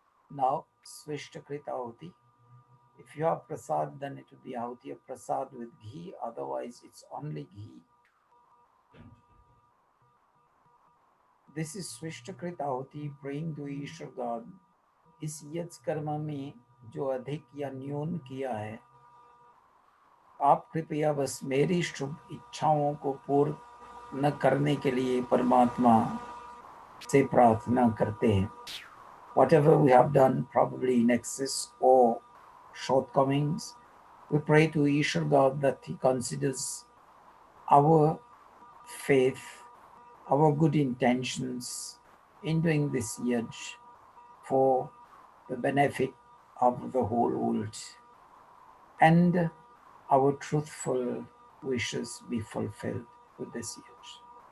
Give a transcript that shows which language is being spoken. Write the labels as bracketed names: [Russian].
[English] Now, Swishtakrit Ahuti. If you have prasad, then it would be ahuti of prasad with ghee, otherwise it's only ghee. This is Swishtakrit Ahuti, praying to Ishwar God. [Hindi] इस यज्ञ कर्म में जो अधिक या न्यून किया है, आप कृपया बस मेरी शुभ इच्छाओं को पूर्ण न करने के लिए परमात्मा से प्रार्थना करते हैं. [English] Whatever we have done, probably in excess or shortcomings, we pray to Ishwar God that He considers our faith, our good intentions in doing this yajna for the benefit of the whole world, and our truthful wishes be fulfilled with this yajna.